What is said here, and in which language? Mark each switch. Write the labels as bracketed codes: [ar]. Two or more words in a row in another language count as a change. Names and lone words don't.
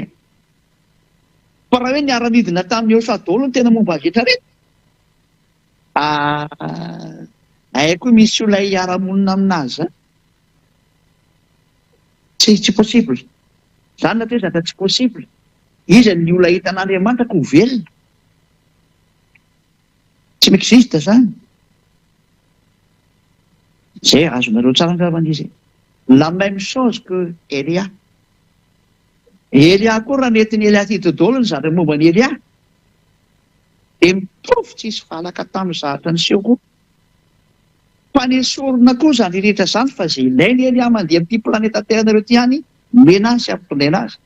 [mg] Fa raha hoe niara-midina tamin'ny Jehoshua daholo no tena momba azy rehetra haiko misy olona hiara-monina aminazy tsy possible. Zany natao hoe zatra tsy possible. Izy ny olona hitan'Andriamanitra ko velona. Tsy m'existe zany. Zay azonareo tsara angambany izy. [fr] La même chose que Elia. [mg] Elia koa raha nentin'ny Elia ty daholo ny zavatra momba ny Elia. Dia mitovy tsisy valaka tamin'ny zavatra niseho koa. Fa ny sorona koa zany rehetra zany fa izay ilainy Elia mandeha amin'ity planeta Terre ity ihany mena azy sy ampitondraina azy.